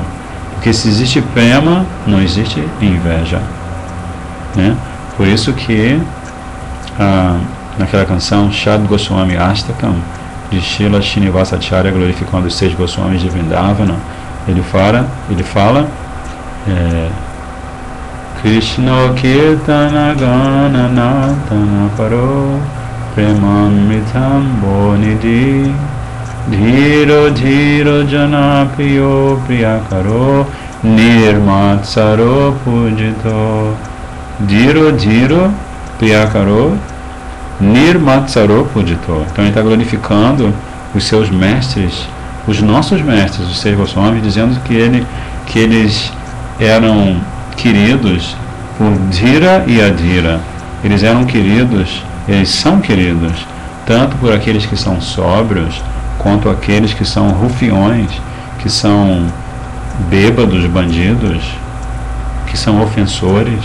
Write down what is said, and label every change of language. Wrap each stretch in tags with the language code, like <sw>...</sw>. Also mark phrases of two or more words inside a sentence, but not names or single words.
<pt>Porque se existe prema, não existe inveja. Né? Por isso que naquela canção Shad Goswami Astakam, de Srila Srinivasacharya, glorificando os 6 Goswamis de Vrindavana, ele fala</pt> <sa>Krishna Kirtana Gana Natana Paro Premamritam Bonidhi Dhiro Dhiro Janapriyo Priyakaro Nirmatsaro Pujito. Dhiro Dhiro Priyakaro Nirmatsaro Pujito.</sa> <pt>Então ele está glorificando os seus mestres, os nossos mestres, os 6 Goswamis, dizendo que eles eram queridos por Dhira e Adhira. Eles eram queridos, eles são queridos, tanto por aqueles que são sóbrios, quanto aqueles que são rufiões, que são bêbados, bandidos, que são ofensores.</pt>